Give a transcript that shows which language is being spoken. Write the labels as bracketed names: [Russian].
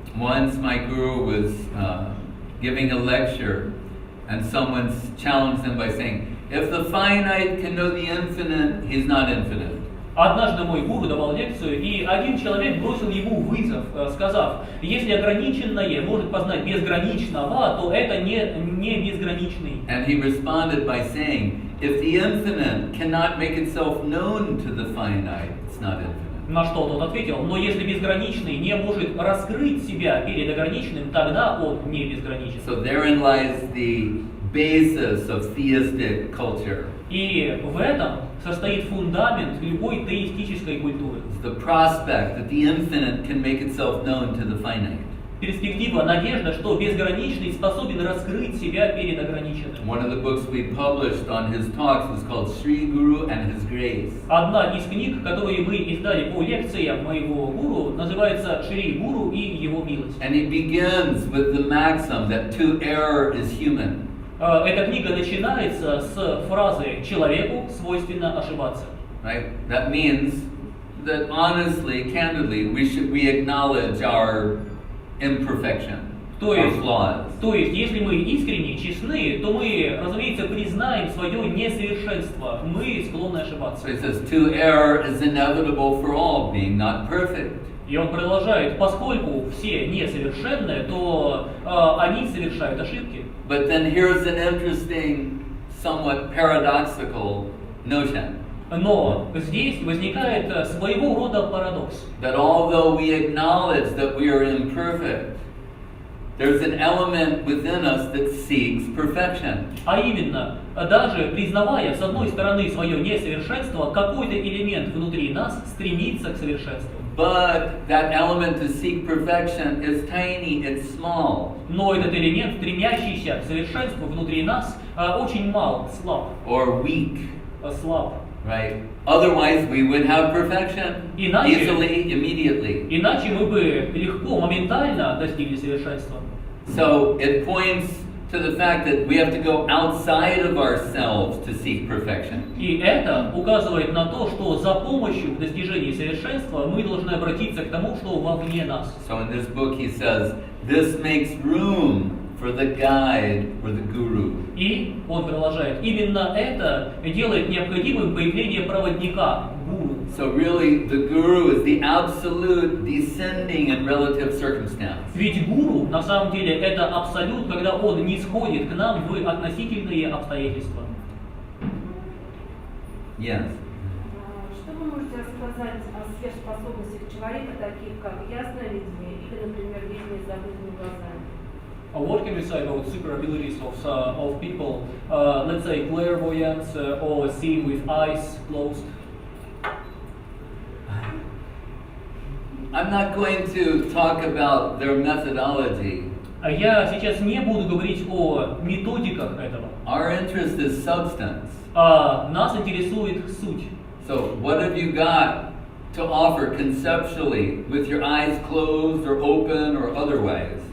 [English] Once my guru was giving a lecture, and someone challenged him by saying, if the finite can know the infinite, he's not infinite. [Russian] Однажды мой гуру давал лекцию, и один человек бросил ему вызов, сказав: если ограниченное может познать безграничного, то это не безграничный. [English] And he responded by saying, if the infinite cannot make itself known to the finite, it's not infinite. [Russian] На что тот ответил: но если безграничный не может раскрыть себя перед ограниченным, тогда он не безграничен. [English] So therein lies the basis of theistic culture. [Russian] И в этом состоит фундамент любой теистической культуры. [English] The prospect that the infinite can make itself known to the finite. [Russian] Перспектива, надежда, что безграничный способен раскрыть себя перед ограниченным. [English] One of the books we published on his talks was called Sri Guru and His Grace. [Russian] Одна из книг, которые мы издали по лекциям моего гуру, называется «Шри Гуру и его милость». [English] And he begins with the maxim that to err is human. [Russian] Эта книга начинается с фразы «человеку свойственно ошибаться». [English] Right? That means that honestly, candidly, we acknowledge our imperfection, our flaws. [Russian] То есть, если мы искренне, честны, то мы, разумеется, признаем свое несовершенство. Мы склонны ошибаться. [English] So he says, to err is inevitable for all, being not perfect. [Russian] И он продолжает: поскольку все несовершенны, то они совершают ошибки. [English] But then here's an interesting, somewhat paradoxical notion. [Russian] Но здесь возникает своего рода парадокс. [English] That although we acknowledge that we are imperfect, there's an element within us that seeks perfection. [Russian] А именно, даже признавая с одной стороны свое несовершенство, какой-то элемент внутри нас стремится к совершенству. [English] But that element to seek perfection is tiny, it's small. [Russian] Но этот элемент, стремящийся к совершенству внутри нас, очень мал, слаб. [English] Or weak. [Russian] Слаб. [English] Right? Otherwise we would have perfection [Russian] Иначе- [English] easily, immediately. [Russian] Иначе мы бы легко, моментально достигли совершенства. [English] So it points to the fact that we have to go outside of ourselves to seek perfection. [Russian] И это указывает на то, что за помощью в достижении совершенства мы должны обратиться к тому, что вовне нас. [English] So in this book he says, this makes room for the guide or the guru. [Russian] И он продолжает: именно это делает необходимым появление проводника, гуру. [English] So really the guru is the absolute descending and relative circumstance. [Russian] Ведь гуру на самом деле это абсолют, когда он нисходит к нам в относительные обстоятельства. [English] Yes. [Russian] Что вы можете рассказать о сверхспособностях человека, таких как ясное видение или, например, видение с закрытыми глазами? [English] What can we say about super abilities of people, let's say clairvoyance or seeing with eyes closed? I'm not going to talk about their methodology. [Russian] Я сейчас не буду говорить о методиках этого. [English] Our interest is substance. [Russian] Нас интересует суть. [English] So what have you got to offer conceptually with your eyes closed or open or otherwise?